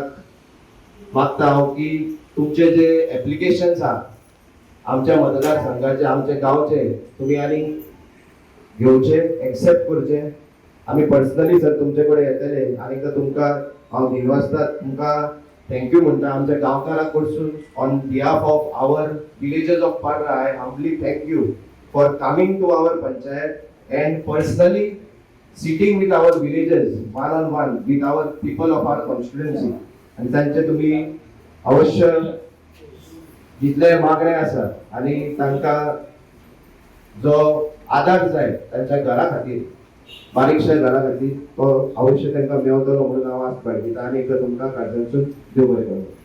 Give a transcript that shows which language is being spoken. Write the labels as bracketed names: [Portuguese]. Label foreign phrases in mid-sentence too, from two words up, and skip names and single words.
[Konkani] मागता हांव की तुमचे जे एप्लिकेशन्स आहा आमच्या मतदारसंघाचे आमचे गांवचे तुमी आनी घेवचे एक्सेप्ट करचे आमी पर्सनली सर तुमचे कडेन येतले आनी तुमकां हांव दिनवासतात तुमकां थँक्यू म्हणटा आमच्या गांवकारां कडसून [English] On behalf of our villages of Parra I humbly thank you for coming to our panchayat and personally sitting with our villages one on one with our people of our constituency [Konkani] आनी तांचे तुमी अवश्य जितले मागणे आसा आनी तांकां जो आदार जाय तांच्या घरा खातीर बारीकशा घरा खातीर तो अवश्य तांकां मेळटलो म्हणून हांव आस बाळगिता आनी तुमकां काळजांतसून देव बरें करूं